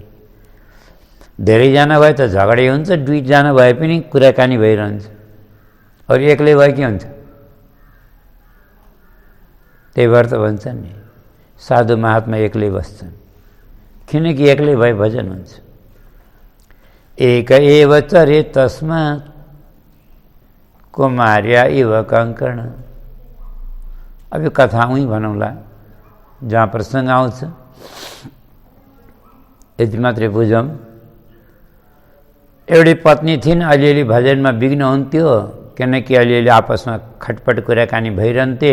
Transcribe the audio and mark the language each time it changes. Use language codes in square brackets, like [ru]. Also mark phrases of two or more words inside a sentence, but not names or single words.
[ne] धेरैजना भए त झगडै हुन्छ, 2 जना भए पनि कुराकानी भइरहन्छ। अरू एक्लै भए के हुन्छ? त्यही भएर त भन्छन् नि, साधु महात्मा एक्लै बस्छन्, किनकि एक्लै भए भजन हुन्छ। [sa] एक एव चरे तस्मात् कुमार्या इव कङ्कण। [ne] अब यो कथा उही भनौँला, जहाँ प्रसङ्ग आउँछ यति मात्रै बुझौँ। एउटी पत्नी थिइन्, अलिअलि भजनमा विघ्न हुन्थ्यो, किनकि अलिअलि आपसमा खटपट कुराकानी भइरहन्थे।